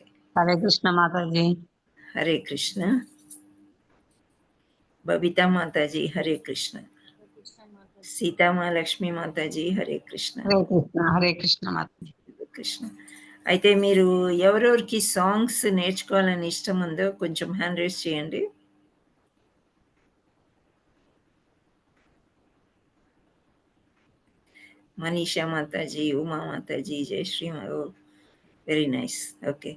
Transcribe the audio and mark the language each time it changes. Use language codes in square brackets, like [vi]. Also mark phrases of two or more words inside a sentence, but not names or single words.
[hi] हरे कृष्ण माता जी। हरे कृष्ण। बबीता माता जी हरे कृष्ण। सीता महालक्ष्मी माता जी हरे कृष्ण। हरे कृष्ण माता जी। [te] కృష్ణ. అయితే మీరు ఎవరెవరికి సాంగ్స్ నేర్చుకోవాలని ఇష్టం ఉందో కొంచెం [en] hand raise [te] చేయండి. మనీషా మాతాజీ, ఉమా మాతాజీ, జయశ్రీ [en] very nice. [te] ఓకే.